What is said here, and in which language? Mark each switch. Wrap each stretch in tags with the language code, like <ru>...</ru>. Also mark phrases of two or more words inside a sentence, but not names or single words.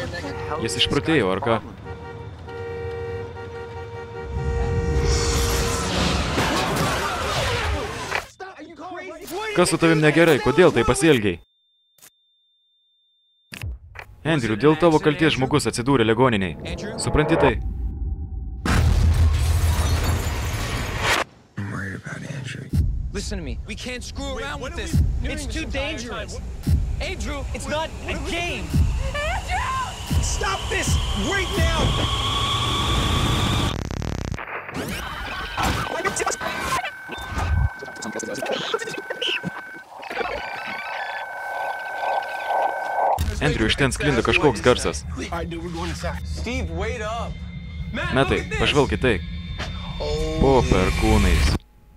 <lt>Jis išprotėjo, ar ką? Kas su tavim negerai? Kodėl tai pasielgiai? Andrew, dėl tavo kalties žmogus atsidūrė ligoniniai. Supranti tai?</lt> <en>Listen to me. We can't screw around with this. It's too dangerous. Andrew, it's not a game. Andrew! Stop this right now! Andrew,</en> <lt>iš ten sklinda kažkoks garsas. Metai, pažvelk į tai. Po perkūnais.</lt>